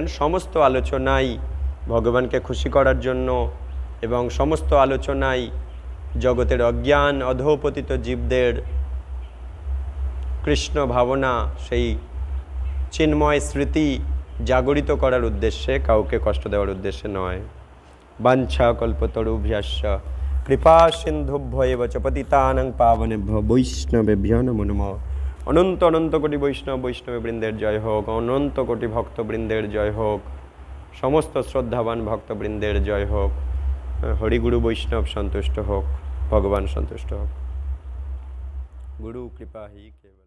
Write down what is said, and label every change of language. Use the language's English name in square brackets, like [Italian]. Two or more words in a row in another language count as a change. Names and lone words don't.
[Bangla] সমস্ত আলোচনাই ভগবানকে খুশি করার জন্য এবং সমস্ত আলোচনাই জগতের অজ্ঞান অধঃপতিত জীবদের কৃষ্ণ ভাবনা, সেই চিন্ময় স্মৃতি জাগরিত করার উদ্দেশ্যে, কাউকে কষ্ট দেওয়ার উদ্দেশ্যে নয়। [Sanskrit] বাঞ্ছা কল্পতরুভ্যশ্চ কৃপা সিন্ধুভ্য এব চ পতিতানাং পাবনেভ্যো বৈষ্ণবেভ্যো নমো নমঃ। [Bangla] অনন্ত অনন্ত কোটি বৈষ্ণবী বৃন্দের জয় হোক, অনন্ত কোটি ভক্তবৃন্দের জয় হোক, সমস্ত শ্রদ্ধাবান ভক্তবৃন্দের জয় হোক। হরিগুরু বৈষ্ণব সন্তুষ্ট হোক, ভগবান সন্তুষ্ট হোক। গুরু কৃপা হি কেবল।